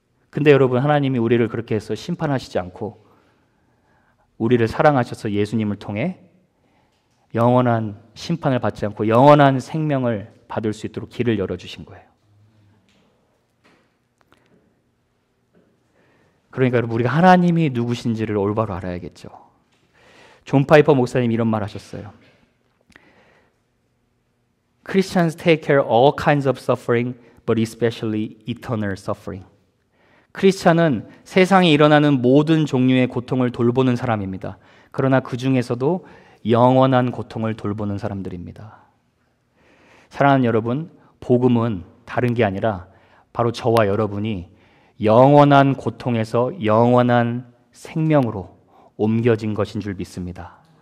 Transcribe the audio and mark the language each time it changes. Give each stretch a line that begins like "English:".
Korean: 근데 여러분, 하나님이 우리를 그렇게 해서 심판하시지 않고 우리를 사랑하셔서 예수님을 통해 영원한 심판을 받지 않고 영원한 생명을 받을 수 있도록 길을 열어주신 거예요. 그러니까 여러분, 우리가 하나님이 누구신지를 올바로 알아야겠죠. 존 파이퍼 목사님이 이런 말 하셨어요.
English: Christians take care of all kinds of suffering, but especially eternal suffering.
Korean: 크리스찬은 세상에 일어나는 모든 종류의 고통을 돌보는 사람입니다. 그러나 그 중에서도 영원한 고통을 돌보는 사람들입니다. 사랑하는 여러분, 복음은 다른 게 아니라 바로 저와 여러분이 영원한 고통에서 영원한 생명으로 옮겨진 것인 줄 믿습니다.